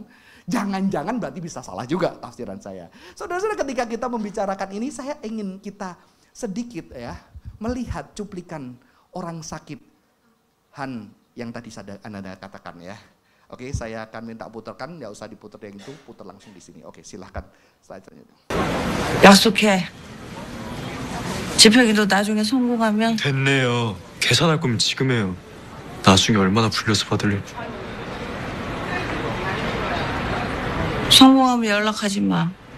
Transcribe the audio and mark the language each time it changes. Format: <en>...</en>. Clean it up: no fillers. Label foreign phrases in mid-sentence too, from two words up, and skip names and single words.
<id>Jangan-jangan berarti bisa salah juga tafsiran saya. Saudara-saudara, ketika kita membicarakan ini, saya ingin kita sedikit ya melihat cuplikan orang sakit yang tadi Anda katakan ya. Oke, saya akan minta putarkan, nggak usah diputar yang itu, putar langsung di sini. Oke, silahkan.</id> <ko>약속해. 집회기도 나중에 성공하면. 됐네요. 계산할 거면 지금 해요. 나중에 얼마나 불려서 받으려고. 성공하면 연락하지 마.</ko>